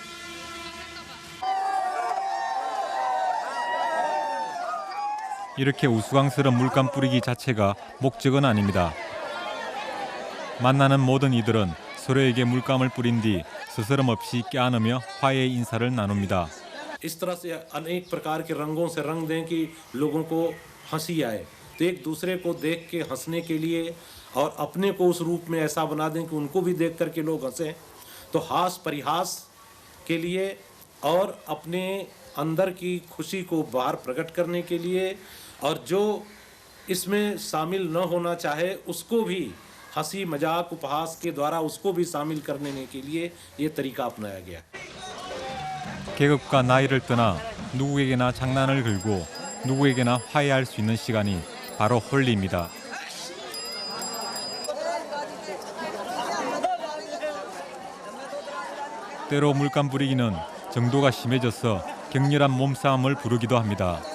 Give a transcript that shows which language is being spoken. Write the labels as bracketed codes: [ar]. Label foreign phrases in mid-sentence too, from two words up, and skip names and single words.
[ko] 이렇게 우스꽝스러운 물감 뿌리기 자체가 목적은 아닙니다. 만나는 모든 이들은 서로에게 물감을 뿌린 뒤 스스럼 없이 껴안으며 화해의 인사를 나눕니다. [hi] इस तरह से अनेक प्रकार के रंगों से रंग दें कि लोगों को हंसी आए, तो एक दूसरे को देख के हंसने के लिए और अपने को उस रूप में ऐसा बना दें कि उनको भी देख करके लोग हंसें, तो हास परिहास के लिए और अपने अंदर की खुशी को बाहर प्रकट करने के लिए, और जो इसमें शामिल न होना चाहे उसको भी हंसी मजाक उपहास के द्वारा उसको भी शामिल करने के लिए ये तरीका अपनाया गया। [ko] 계급과 나이를 떠나 누구에게나 장난을 걸고 누구에게나 화해할 수 있는 시간이 바로 홀리입니다. 때로 물감 부리기는 정도가 심해져서 격렬한 몸싸움을 부르기도 합니다.